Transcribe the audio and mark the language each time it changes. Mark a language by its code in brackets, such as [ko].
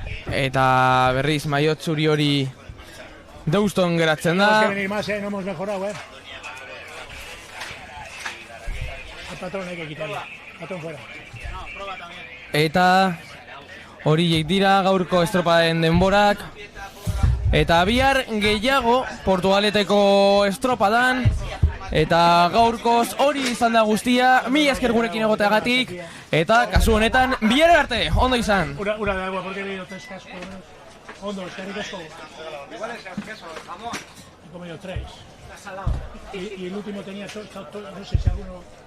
[eu] Eta berriz maiot zuri hori Deuston geratzen da. [es] Tenemos que venir más, no hemos mejorado, El patrón hay que quitarlo. Patrón fuera. [eu] Eta horiek dira gaurko estropaden denborak. Eta bihar gehiago Portugaleteko estropadan. Eta gaurkoz hori izan da guztia, mila esker gurekin egoteagatik. Eta kasu honetan, bihar arte, ondo izan. [es] Una de agua, porque he leído 3 cascos. [eu] Ondo, eskerrik asko. [es] Igual es el queso, el jamón. He comido 3. Y el último tenía no sé si alguno...